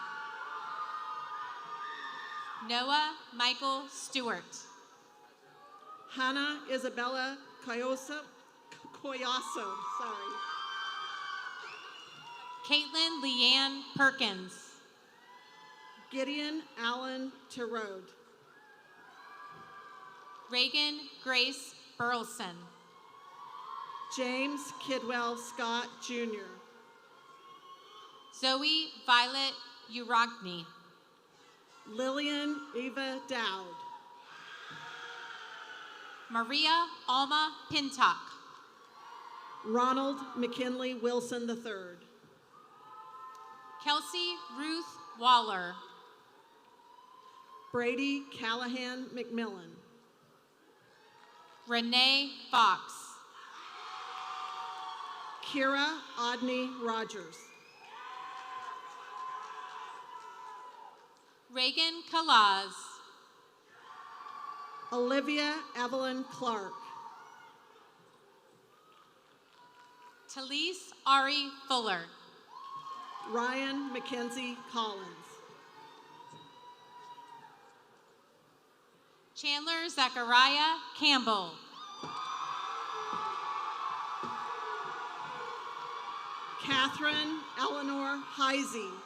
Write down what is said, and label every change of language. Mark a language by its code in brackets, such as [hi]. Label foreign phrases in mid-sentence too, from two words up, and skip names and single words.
[en] Noah Michael Stewart. Hannah Isabella Coyaso. Sorry. Caitlin Leanne Perkins. Gideon Allen Terode. Reagan Grace Burleson. James Kidwell Scott Jr. Zoe Violet Urogny. Lillian Eva Dowd. Maria Alma Pintock. Ronald McKinley Wilson III. Kelsey Ruth Waller. Brady Callahan McMillan. Renee Fox. Kira Odney Rogers. Reagan Kalaz. Olivia Evelyn Clark. Talise Ari Fuller. Ryan Mackenzie Collins. Chandler Zachariah Campbell. Catherine Eleanor Heisey.